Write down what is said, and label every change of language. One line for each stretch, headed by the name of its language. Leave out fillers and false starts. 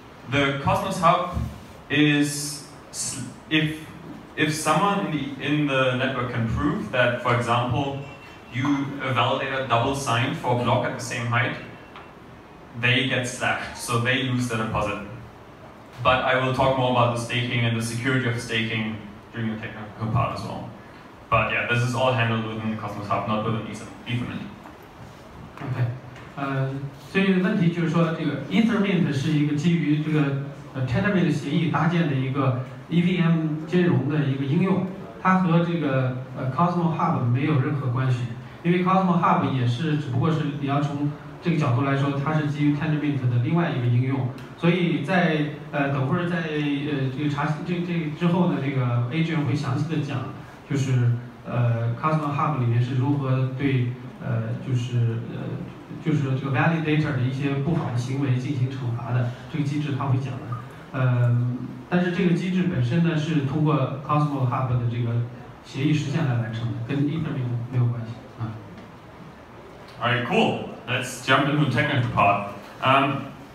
English: The Cosmos Hub is, if someone in the network can prove that, for example, a validator double signed for a block at the same height, they get slashed, so they lose their deposit. But I will talk more about the staking and the security of staking during the technical part as well. But yeah, this is all handled within the Cosmos Hub, not within Ethermint. Okay.
Chinese: 所以问题就是说，这个 Ethermint 是一个基于这个Tendermint 协议搭建的一个 EVM 兼容的一个应用，它和这个Cosmos Hub 没有任何关系，因为 Cosmos Hub 也是只不过是你要从这个角度来说，它是基于 Tendermint 的另外一个应用，所以在等会儿在这个这之后呢，这个 Adrian 会详细的讲，就是 Cosmos Hub 里面是如何对就是这个 validator 的一些不好的行为进行惩罚的，这个机制他会讲的。但是这个机制本身呢是通过 Cosmos Hub 的这个协议实现来完成的，跟 Ether 没有关系啊。
English: Alright, cool. Let's jump into the technical part.